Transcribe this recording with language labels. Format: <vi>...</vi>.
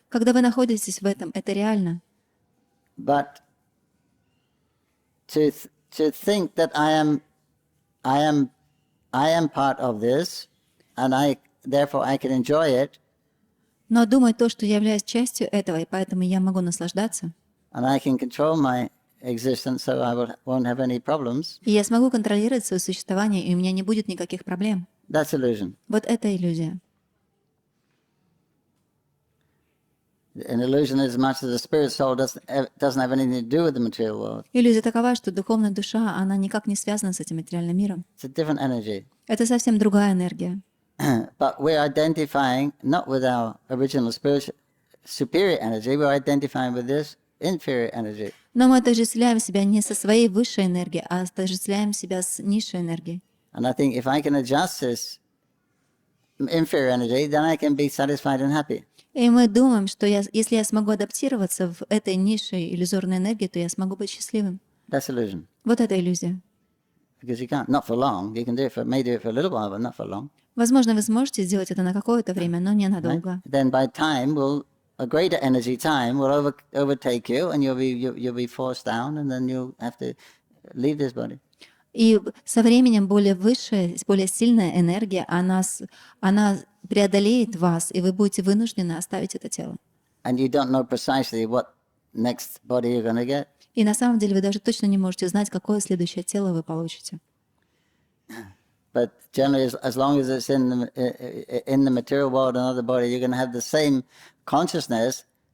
<ru>Когда вы находитесь в этом, это реально.</ru> <en>But to think that I am part of this, and therefore I can enjoy it,</en> <ru>Но думать то, что я являюсь частью этого, и поэтому я могу наслаждаться,</ru> <en>and I can control my existence, so I won't have any problems.</en> <ru>и я смогу контролировать свое существование, и у меня не будет никаких проблем.</ru> <en>That's illusion.</en> <ru>Вот это иллюзия.</ru> <en>An illusion as much as the spirit soul doesn't have anything to do with the material world.</en> <ru>Иллюзия такова, что духовная душа, она никак не связана с этим материальным миром.</ru> <en>It's a different energy.</en> <ru>Это совсем другая энергия.</ru> <en>But we're identifying not with our original superior energy, we're identifying with this inferior energy.</en> <ru>Но мы отождествляем себя не со своей высшей энергией, а отождествляем себя с низшей энергией.</ru> <en>And I think if I can adjust this inferior energy, then I can be satisfied and happy.</en> <ru>И мы думаем, что если я смогу адаптироваться в этой низшей иллюзорной энергии, то я смогу быть счастливым.</ru> <en>That's illusion.</en> <ru>Вот это иллюзия.</ru> <en>Because you can't, not for long. You can may do it for a little while, but not for long.</en> <ru>Возможно, вы сможете сделать это на какое-то время, но не надолго.</ru> <en>Then by time, a greater energy time will overtake you, and you'll be forced down, and then you'll have to leave this body.</en> <ru>И со временем более высшая, более сильная энергия, она преодолеет вас, и вы будете вынуждены оставить это тело.</ru> <en>And you don't know precisely what next body you're going to get.</en> <ru>И на самом деле вы даже точно не можете знать, какое следующее тело вы получите.</ru> <en>But generally, as long as it's in the material world, another body, you're going to have the same consciousness.</en>